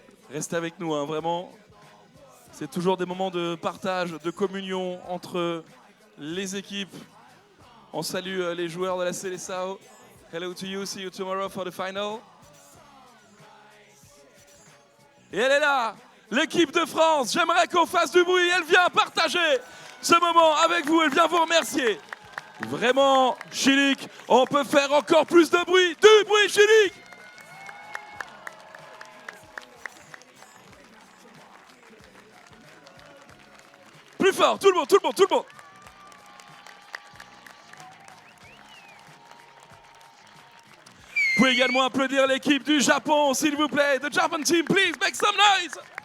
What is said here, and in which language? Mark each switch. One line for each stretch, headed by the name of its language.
French: Restez avec nous, hein, vraiment. C'est toujours des moments de partage, de communion entre les équipes. On salue les joueurs de la Seleção.
English: Hello to you, see you tomorrow for the final.
French: Et elle est là, l'équipe de France. J'aimerais qu'on fasse du bruit. Elle vient partager ce moment avec vous. Elle vient vous remercier. Vraiment, Chilik, on peut faire encore plus de bruit. Du bruit, Chilik. Plus fort, tout le monde, tout le monde, tout le monde. Vous pouvez également applaudir l'équipe du Japon, s'il vous plaît.
English: The Japan team, please make some noise.